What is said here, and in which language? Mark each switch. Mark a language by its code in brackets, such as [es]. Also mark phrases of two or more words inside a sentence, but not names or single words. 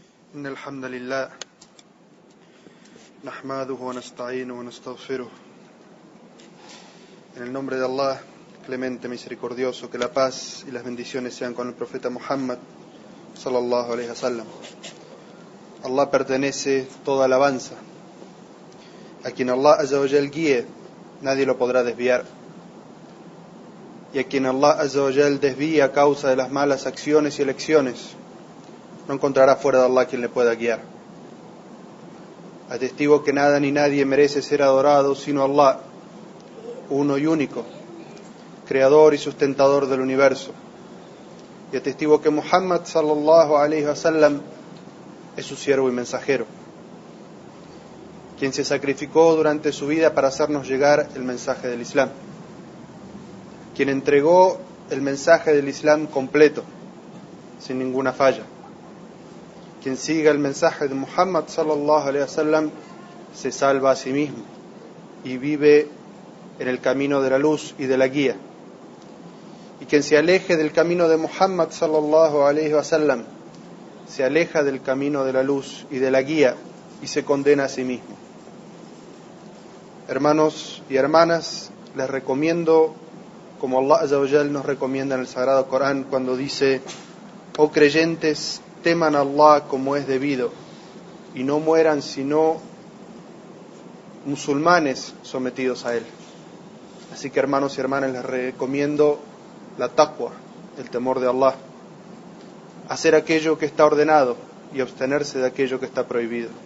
[ar] إن الحمد لله نحمده ونستعينه ونستغفره. [es] En el nombre de Allah, clemente, misericordioso, que la paz y las bendiciones sean con el profeta Muhammad [ar] صلى الله عليه وسلم. [es] Allah pertenece toda alabanza. A quien Allah [ar] عز وجل [es] guíe, nadie lo podrá desviar. Y a quien Allah [ar] عز وجل [es] desvía a causa de las malas acciones y elecciones, no encontrará fuera de Allah quien le pueda guiar. Atestigo que nada ni nadie merece ser adorado sino Allah, uno y único, creador y sustentador del universo. Y atestigo que Muhammad [ar] صلى الله عليه وسلم [es] es su siervo y mensajero, quien se sacrificó durante su vida para hacernos llegar el mensaje del Islam, quien entregó el mensaje del Islam completo, sin ninguna falla. Quien siga el mensaje de Muhammad [ar] صلى الله عليه وسلم [es] se salva a sí mismo y vive en el camino de la luz y de la guía. Y quien se aleje del camino de Muhammad [ar] صلى الله عليه وسلم [es] se aleja del camino de la luz y de la guía y se condena a sí mismo. Hermanos y hermanas, les recomiendo, como Allah [ar] عز وجل [es] nos recomienda en el Sagrado Corán cuando dice: oh creyentes, teman a Allah como es debido y no mueran sino musulmanes sometidos a Él. Así que, hermanos y hermanas, les recomiendo la taqwa, el temor de Allah, hacer aquello que está ordenado y abstenerse de aquello que está prohibido.